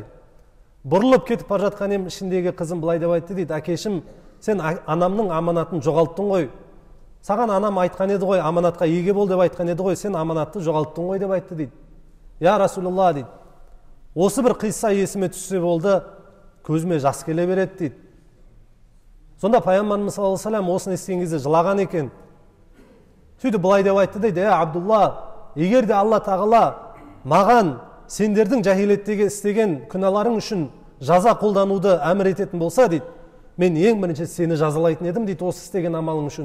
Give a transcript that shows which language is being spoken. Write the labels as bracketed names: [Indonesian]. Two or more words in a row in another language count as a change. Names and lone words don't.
[Kazakh] Бұрылып кетіп бара жатқан ем, ішіндегі қызым былай деп айтты дейді: әкешім, сен анамның аманатын жоғалттың ғой. Саған анам айтқан еді ғой, аманатқа еге бол деп айтқан еді ғой, сен аманатты жоғалттың ғой деп айтты дейді. [Arabic] يا رسول الله [Kazakh] дейді. Осы бір қисса есіме түссе болды, көзіме жас келе береді дейді. Сонда пайғамбарымыз [Arabic] صلى الله عليه وسلم [Kazakh] осыны естіген кезде жылаған екен. Сөйтіп былай деп айтты дейді: Абдулла, егер де Алла тағала маған сендердің жахилеттегі істеген күнәларың үшін жаза қолдануды әмір ететін болса дейді, мен ең бірінші сені жазалайтын едім дейді, осы істеген амалың үшін.